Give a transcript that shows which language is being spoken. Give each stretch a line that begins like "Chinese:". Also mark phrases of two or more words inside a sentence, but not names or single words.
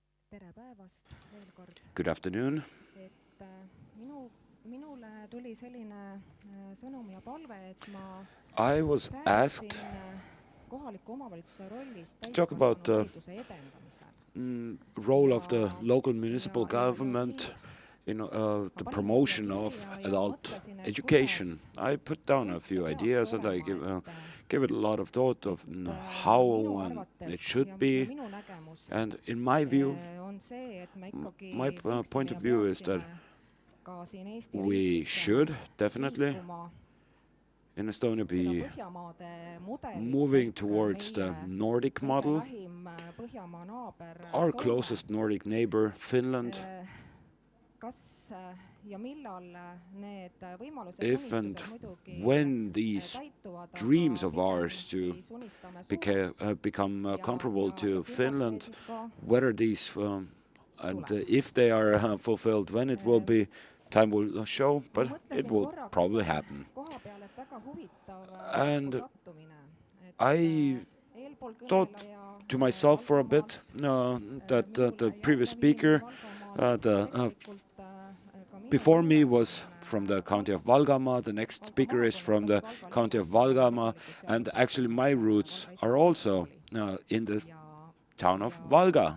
Estonian: tere päevast veel kord.
English: Good afternoon.
Estonian: Minule tuli selline sõnum ja palve, et ma
English: I was
Estonian: räägiksin
English: asked
Estonian: kohaliku omavalitsuse rollist
English: to talk about the
Estonian: täiskasvanuhariduse edendamisel.
English: role of the local municipal government in the promotion of adult education. I put down a few ideas and I gave it a lot of thought of how it should be.
Estonian: Minu nägemus
English: And in my view,
Estonian: on see, et me ikkagi
English: my point of view is that
Estonian: ka siin Eesti
English: we
Estonian: riigis
English: should definitely
Estonian: liikuma
English: in Estonia be
Estonian: Põhjamaade mudelit
English: moving
Estonian: ehk
English: towards the
Estonian: meie
English: Nordic
Estonian: kõige
English: model.
Estonian: lähim Põhjamaa naaber
English: Our
Estonian: Soome.
English: closest Nordic neighbor, Finland.
Estonian: Kas ja millal need võimalused
English: If and
Estonian: unistused muidugi
English: when these
Estonian: täituvad,
English: dreams
Estonian: aga
English: of ours to
Estonian: pigem siis unistame suurelt
English: become comparable
Estonian: ja
English: to
Estonian: küllap see
English: Finland,
Estonian: siis ka
English: whether these and if they are fulfilled, when it will be, time will show, but it
Estonian: mõtlesin
English: will
Estonian: korraks
English: probably happen.
Estonian: koha peal, et väga huvitav
English: And
Estonian: sattumine, et
English: I
Estonian: eelpool
English: thought
Estonian: kõneleja
English: to myself for a bit that the previous speaker, before me was from the county of Valgamaa, the next speaker is from the county of Valgamaa, and actually my roots are also in the town of Valga.